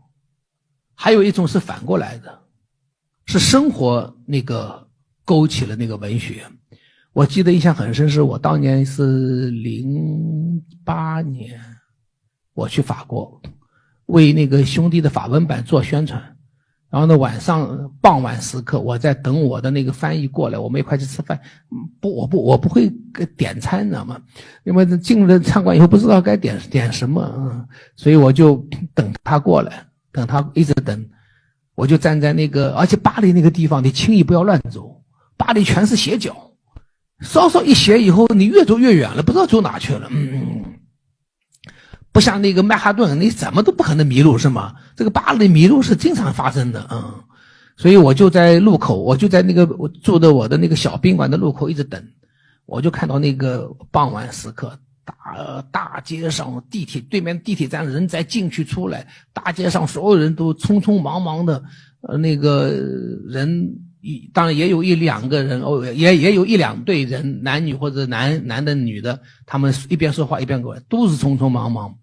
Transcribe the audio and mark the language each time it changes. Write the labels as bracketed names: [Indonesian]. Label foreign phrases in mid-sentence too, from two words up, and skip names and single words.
[Chinese] 還有一種是反过來的，是生活那個勾起了那個文學。我記得印象很深，是我當年是08年我去法国為那個兄弟的法文版做宣傳，然後呢傍晚時刻我在等我的那個翻譯過來，我們一塊去吃飯。我不會點餐，你知道嗎？因為進了餐館以後不知道該點什麼，所以我就等他過來，等他一直等，我就站在那個，而且巴黎那個地方你輕易不要亂走，巴黎全是斜角，稍稍一斜以后你越走越遠了，不知道走哪去了。不像那個曼哈頓，你怎麼都不可能迷路是嗎？這個巴黎迷路是經常發生的。所以我就在路口，我就在那個我住的我的那個小賓館的路口一直等。我就看到那個傍晚時刻，大街上地鐵對面地鐵站人在進去出來，大街上所有人都匆匆忙忙的，那個人當然也有一兩個人，也有一兩對人，男女或者男的女的，他們一邊說話一邊過來，都是匆匆忙忙。